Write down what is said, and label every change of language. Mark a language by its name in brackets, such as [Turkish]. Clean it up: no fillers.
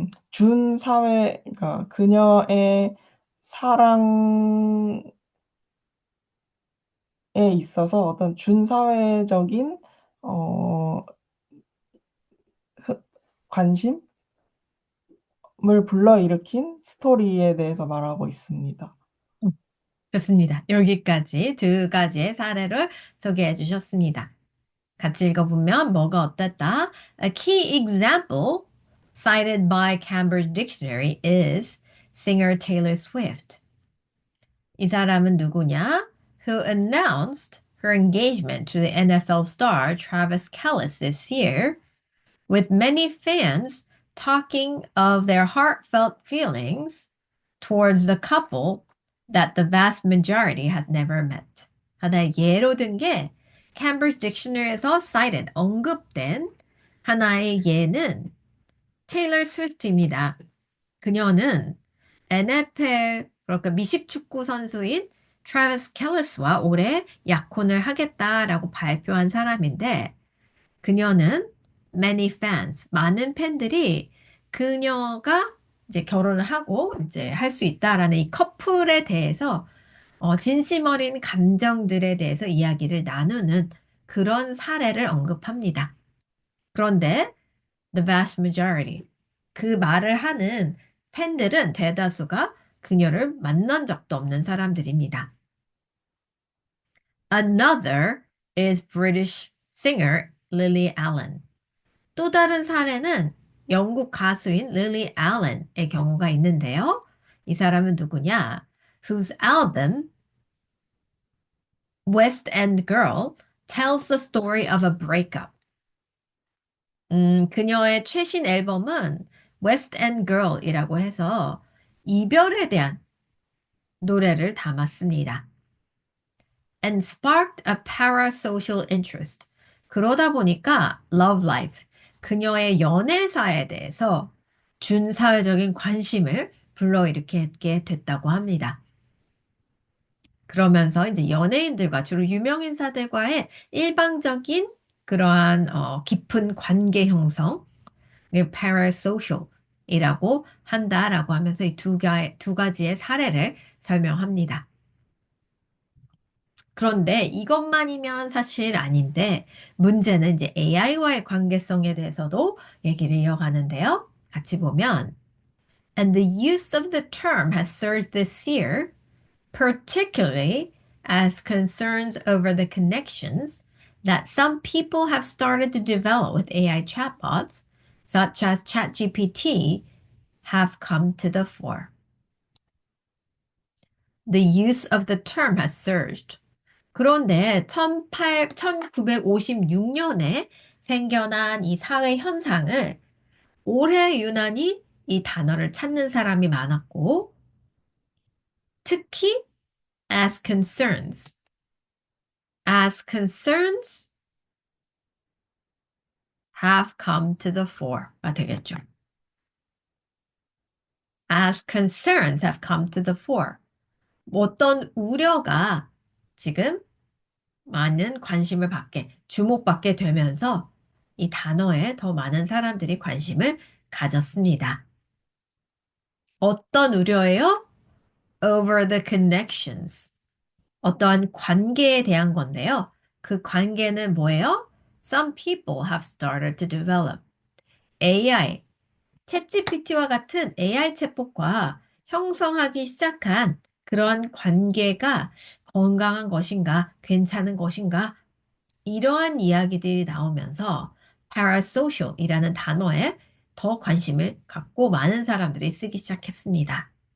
[Korean] 준사회, 그러니까 그녀의 사랑에 있어서 어떤 준사회적인 어, 관심을 불러일으킨 스토리에 대해서 말하고 있습니다. 좋습니다. 여기까지 두 가지의 사례를 소개해 주셨습니다. 같이 읽어보면 뭐가 어땠다? [English] A key example cited by Cambridge Dictionary is singer Taylor Swift. [Korean] 이 사람은 누구냐? [English] Who announced her engagement to the NFL star Travis Kelce this year, with many fans talking of their heartfelt feelings towards the couple that the vast majority had never met. [Korean] 하나의 예로 든 게 Cambridge Dictionary에서 cited, 언급된 하나의 예는 테일러 스위프트입니다. 그녀는 NFL, 그러니까 미식축구 선수인 트래비스 켈리스와 올해 약혼을 하겠다라고 발표한 사람인데 그녀는 many fans, 많은 팬들이 그녀가 이제 결혼을 하고 이제 할 수 있다라는 이 커플에 대해서 진심 어린 감정들에 대해서 이야기를 나누는 그런 사례를 언급합니다. 그런데 the vast majority, 그 말을 하는 팬들은 대다수가 그녀를 만난 적도 없는 사람들입니다. [English] Another is British singer Lily Allen. [Korean] 또 다른 사례는 영국 가수인 릴리 알렌의 경우가 있는데요. 이 사람은 누구냐? [English] Whose album West End Girl tells the story of a breakup. [Korean] 그녀의 최신 앨범은 West End Girl이라고 해서 이별에 대한 노래를 담았습니다. [English] And sparked a parasocial interest. [Korean] 그러다 보니까 Love Life, 그녀의 연애사에 대해서 준사회적인 관심을 불러일으키게 됐다고 합니다. 그러면서 이제 연예인들과 주로 유명인사들과의 일방적인 그러한 깊은 관계 형성, parasocial이라고 한다라고 하면서 이 두 가지의 사례를 설명합니다. 그런데 이것만이면 사실 아닌데 문제는 이제 AI와의 관계성에 대해서도 얘기를 이어가는데요. [English] 같이 보면 And the use of the term has surged this year, particularly as concerns over the connections that some people have started to develop with AI chatbots, such as ChatGPT, have come to the fore. The use of the term has surged. [Korean] 그런데 1956년에 생겨난 이 사회 현상을 올해 유난히 이 단어를 찾는 사람이 많았고, 특히 [English] as concerns. As concerns have come to the fore 가 되겠죠. As concerns have come to the fore. [Korean] 어떤 우려가 지금 많은 관심을 받게, 주목받게 되면서 이 단어에 더 많은 사람들이 관심을 가졌습니다. [English] 어떤 우려예요? Over the connections. [Korean] 어떠한 관계에 대한 건데요. 그 관계는 뭐예요? [English] Some people have started to develop. [Korean] AI, 챗GPT와 같은 AI 챗봇과 형성하기 시작한 그런 관계가 건강한 것인가, 괜찮은 것인가, 이러한 이야기들이 나오면서 parasocial이라는 단어에 더 관심을 갖고 많은 사람들이 쓰기 시작했습니다.